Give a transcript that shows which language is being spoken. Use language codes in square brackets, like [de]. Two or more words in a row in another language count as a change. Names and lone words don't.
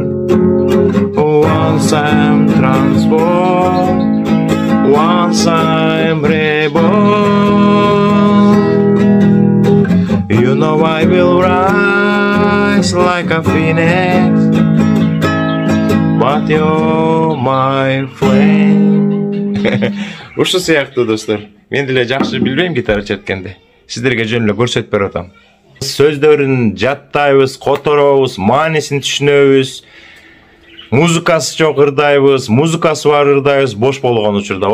[en] Once I'm transformed, once I'm reborn, you know I will rise like a phoenix, but you're my flame. [ky] Ушул сыяктуу, достор. Мен деле жакшы билбейм гитара черткенди. Сиздерге жөн эле көрсөтүп берип атам. Сөздөрүн жаттайбыз, которобуз, маанисин түшүнөбүз. Музыкасы жок ырдайбыз, музыкасы бар ырдайбыз, бош болгон учурда.